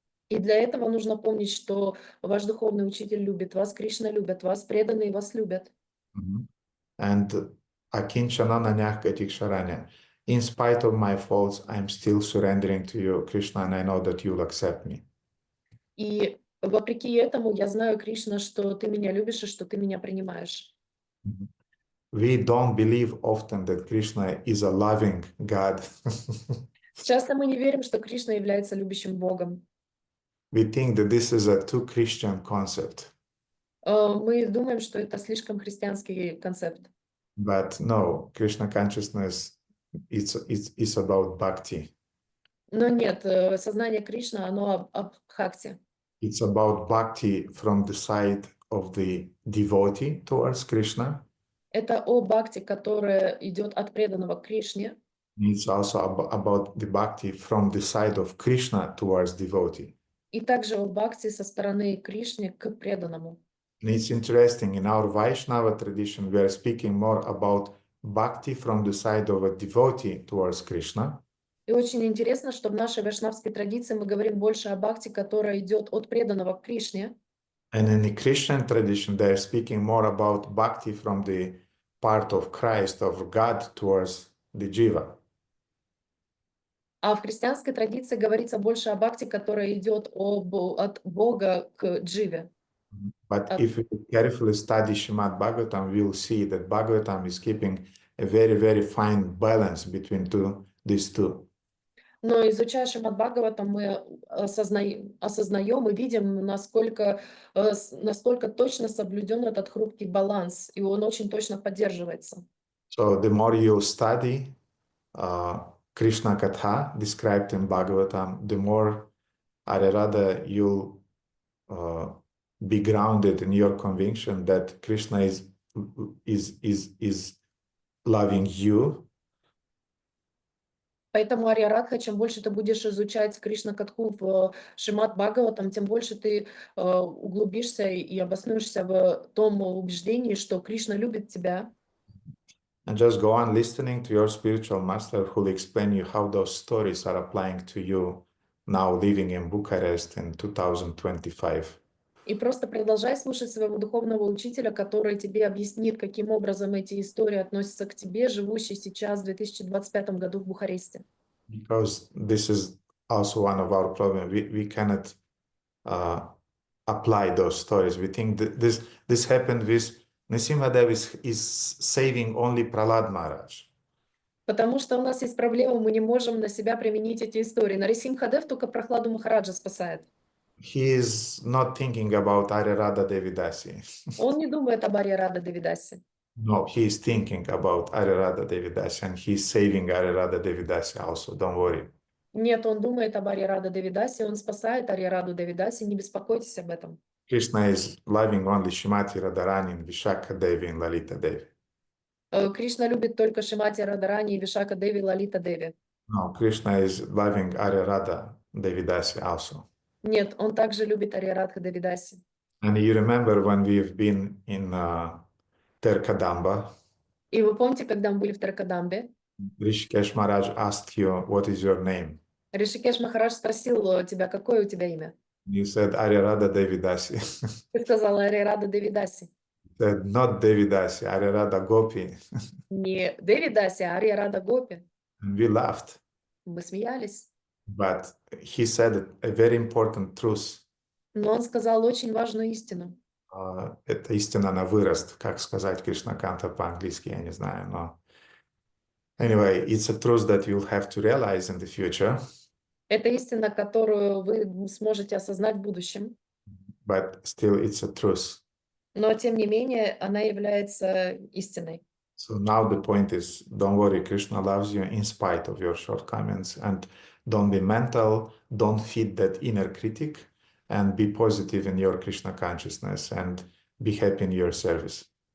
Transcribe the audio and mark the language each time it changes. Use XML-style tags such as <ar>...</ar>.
<ru>И для этого нужно помнить, что ваш духовный учитель любит вас, Кришна любит вас, преданные вас любят.</ru> <en>And</en> <sa>Akinchana Nanyah Gatik Sharanya.</sa> <en>In spite of my faults, I'm still surrendering to you, Krishna, and I know that you'll accept me.</en> <ru>И вопреки этому я знаю, Кришна, что ты меня любишь и что ты меня принимаешь.</ru> <en>We don't believe often that Krishna is a loving God.</en> <ru>Часто мы не верим, что Кришна является любящим Богом.</ru> <en>We think that this is a too Christian concept.</en> <ru>Мы думаем, что это слишком христианский концепт.</ru> <en>But no, Krishna consciousness is about bhakti.</en> <ru>Но нет, сознание Кришны, оно об бхакти.</ru> <en>It's about bhakti from the side of the devotee towards Krishna.</en> <ru>Это о бхакти, которое идет от преданного к Кришне.</ru> <en>It's also about the bhakti from the side of Krishna towards devotee.</en> <ru>И также о бхакти со стороны Кришны к преданному.</ru> <en>And it's interesting, in our Vaishnava tradition, we are speaking more about bhakti from the side of a devotee towards Krishna.</en> <ru>И очень интересно, что в нашей вайшнавской традиции мы говорим больше о бхакти, которая идет от преданного к Кришне.</ru> <en>And in the Christian tradition, they are speaking more about bhakti from the part of Christ, of God, towards the jiva.</en> <ru>А в христианской традиции говорится больше о бхакти, которая идет от Бога к дживе.</ru> <en>But if we carefully study Srimad Bhagavatam, we will see that Bhagavatam is keeping a very, very fine balance between these two.</en> <ru>Но изучая Шримад Бхагаватам, мы осознаем и видим, насколько точно соблюден этот хрупкий баланс, и он очень точно поддерживается.</ru> <en>So the more you study Krishna Katha described in Bhagavatam, the more Arirada you'll be grounded in your conviction that Krishna is loving you.</en> <ru>Поэтому, Ария Радха, чем больше ты будешь изучать Кришна Катху в Шримад Бхагаватам, тем больше ты углубишься и обоснуешься в том убеждении, что Кришна любит тебя.</ru> <en>And just go on listening to your spiritual master who will explain you how those stories are applying to you now living in Bucharest in 2025.</en> <ru>И просто продолжай слушать своего духовного учителя, который тебе объяснит, каким образом эти истории относятся к тебе, живущей сейчас в 2025 году в Бухаресте.</ru> <en>Because this is also one of our problems. We cannot apply those stories. We think that this happened with Nrsimhadev is saving only Prahlad Maharaj.</en> <ru>Потому что у нас есть проблема, мы не можем на себя применить эти истории. Нарисимхадев только Прохладу Махараджа спасает.</ru> <en>He is not thinking about Arirada Devidasi.</en> <ru>Он не думает об Ария Рада Девидасе.</ru> <en>No, he is thinking about Arirada Devidasi and he is saving Arirada Devidasi also. Don't worry.</en> <ru>Нет, он думает об Ария Рада Девидасе, он спасает Ария Раду Девидасе, не беспокойтесь об этом.</ru> <en>Krishna is loving only Shrimati Radharani and Vishakha Devi and Lalita Devi.</en> <ru>Кришна любит только Шимати Радарани и Вишака Деви, Лалита Деви.</ru> <en>No, Krishna is loving Arirada Devidasi also.</en> <ru>Нет, он также любит Ария Радха Девидаси.</ru> <en>And you remember when we've been in Terkadamba,</en> <ru>И вы помните, когда мы были в Таркадамбе,</ru> <en>Rishikesh Maharaj asked you, what is your name?</en> <ru>Ришикеш Махарадж спросил тебя, какое у тебя имя?</ru> <en>You said Arirada Devidasi.</en> <ru>Ты сказала Ария Рада Девидаси.</ru> <en>Said not Devidasi, Arirada Gopi.</en> <ru>Не Девидаси, а Ария Рада Гопи.</ru> <en>And we laughed.</en> <ru>Мы смеялись.</ru> <en>But he said a very important truth.</en> <ru>Но он сказал очень важную истину. Это истина на вырост, как сказать Кришнаканта по-английски, я не знаю, но...</ru> <en>Anyway, it's a truth that you'll have to realize in the future.</en> <ru>Это истина, которую вы сможете осознать в будущем.</ru> <en>But still it's a truth.</en> <ru>Но, тем не менее, она является истиной.</ru> <en>So now the point is, don't worry, Krishna loves you in spite of your shortcomings, and don't be mental, don't feed that inner critic, and be positive in your Krishna consciousness, and be happy in your service.</en>